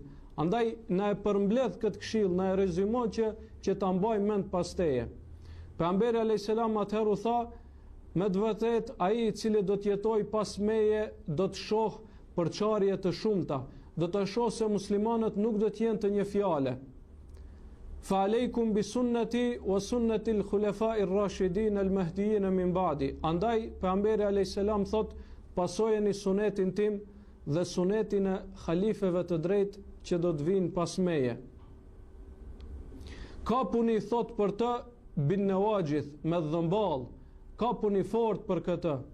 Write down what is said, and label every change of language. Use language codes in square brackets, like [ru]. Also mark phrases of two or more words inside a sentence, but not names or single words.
[sq] Andaj na e përmbledh këtë këshill, na e rezumon që ta mbajmë mend pas teje. Pejgamberi [ar] عليه السلام [sq] atëherë tha, me të vërtet ai i cili do të jetoj pas meje do të shoh përçarje të shumta, do të shoh se muslimanët nuk do të jenë të një fjale. [ar] فعليكم بسنتي وسنة الخلفاء الراشدين المهديين من بعدي. [sq] Andaj pejgamberi [ar] عليه السلام [sq] thot, pasojeni sunetin tim dhe sunetin e halifeve të drejtë që do të vinë pas meje. Ka puni thot për të [ar] بالنواجذ, [sq] me dhëmball, ka puni fort për këtë.